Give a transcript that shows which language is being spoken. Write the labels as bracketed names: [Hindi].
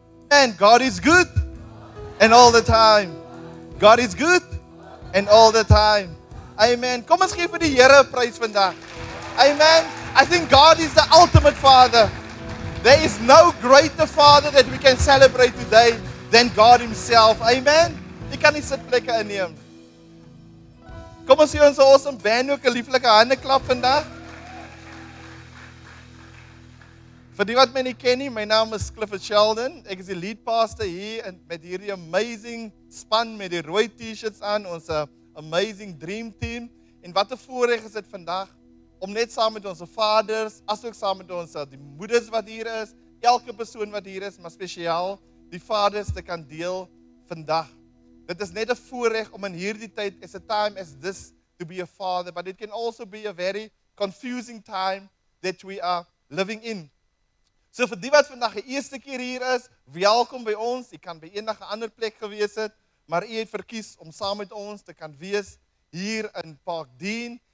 [English] And God is good and all the time. God is good and all the time. Amen. [Afrikaans] Kom ons gee vir die Here 'n prys vandag. Amen. [English] I think God is the ultimate Father. There is no greater Father that we can celebrate today than God Himself. [Afrikaans] Amen. Jy kan nie sitplekke inneem. Kom ons gee ons awesome band ook 'n lieflike handeklap vandag. Vir die wat my nie ken nie, my naam is Clifford Sheldon. Ek is die lead pastor hier en met hierdie amazing span met die rooi t-shirts aan, ons amazing dream team. En wat 'n voorreg is dit vandag om net saam met ons vaders, asook saam met ons die moeders wat hier is, elke persoon wat hier is, maar spesiaal die vaders te kan deel vandag. Dit is net 'n voorreg om in hierdie tyd, [English] as a time as this, to be a father, but it can also be a very confusing time that we are living in. [Afrikaans] So vir die wat vandag die eerste keer hier is, welkom by ons. U kan by enige ander plek gewees het, maar u het verkies om saam met ons te kan wees hier in Park Dean.